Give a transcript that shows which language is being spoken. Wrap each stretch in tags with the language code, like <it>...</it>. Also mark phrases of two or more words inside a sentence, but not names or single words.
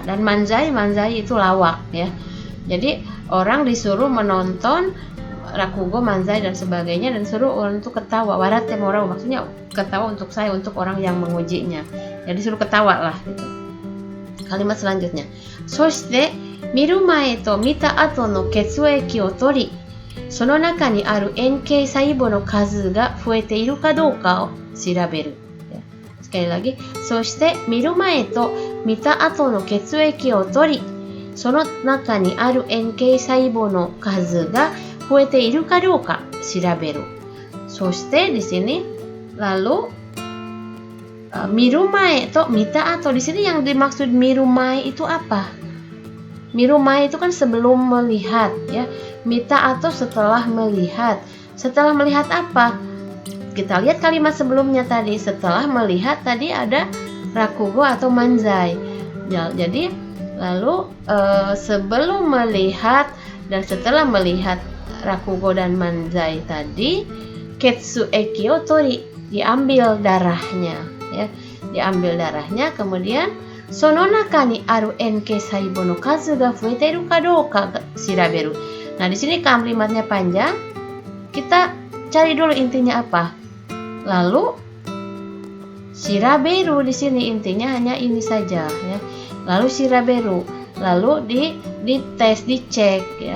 <id>Dan manzai itu lawak ya. Jadi orang disuruh menonton rakugo, manzai dan sebagainya, dan suruh untuk ketawa.</id> <ja>笑ってもらう,</ja> <id>maksudnya ketawa untuk saya, untuk orang yang mengujinya. Ya disuruh ketawa lah gitu. Kalimat selanjutnya.</id> <ja>そして見る前と見た後の血液を取り, その中にある円形細胞の数が増えているかどうかを調べる。</ja> <id>sekali lagi,</id> <ja>そして見る前と見た後の血液を取り、その中にある円形細胞の数が増えているかどうか調べる。</ja> <id>そして di sini lalu</id> <ja>見る前と見た後,</ja> <id>di sini yang dimaksud</id> <ja>見る前</ja> <id>itu apa?</id> <ja>見る前</ja> <id>itu kan sebelum melihat ya. Mita atau setelah melihat. Setelah melihat apa? Kita lihat kalimat sebelumnya tadi. Setelah melihat tadi ada rakugo atau manzai. Jadi lalu sebelum melihat dan setelah melihat rakugo dan manzai tadi,</id> <ja>血液を取り,</ja> <id>diambil darahnya ya. Diambil darahnya, kemudian</id> <ja>その中にある円形細胞の数が増えているかどうか調べる.</ja> <id>Nah, di sini kalimatnya panjang. Kita cari dulu intinya apa. Lalu shiraberu, di sini intinya hanya ini saja ya. Lalu shiraberu, lalu dites, dicek ya.</id>